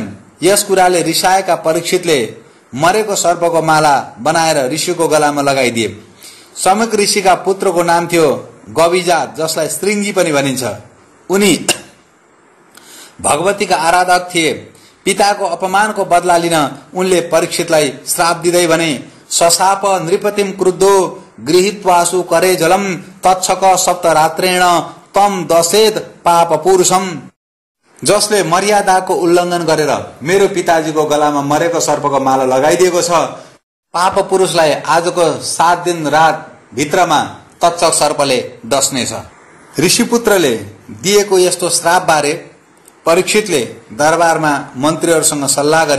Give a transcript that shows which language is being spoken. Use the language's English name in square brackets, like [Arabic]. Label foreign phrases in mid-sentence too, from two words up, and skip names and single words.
[Nepali] यस कुराले रिसाएका परीक्षितले मरेको सर्पको माला बनाएर ऋषिको गलामा लगाइदिए। समीक ऋषिका पुत्रको नाम थियो गविजात, जसलाई श्रृंगी पनि भनिन्छ। उनी भगवतीका आराधक थिए। पिताको अपमानको बदला लिन उनले परीक्षितलाई श्राप दिँदै भने, [Sanskrit] सशाप नृपतिम क्रुद्धो गृहीत्वासु करे जलम तच्छक सप्तरात्रेण तम दशेत पाप पुरुषम। [Nepali] जसले मर्यादाको उल्लङ्घन गरेर मेरो पिताजीको गलामा मरेको सर्पको माला लगाइदिएको छ, पाप पुरुषलाई आजको 7 दिन रात भित्रमा तक्षक सर्पले डस्नेछ। ऋषिपुत्रले दिएको यस्तो श्राप बारे परीक्षितले दरबारमा मन्त्रीहरूसँग सल्लाह गरे।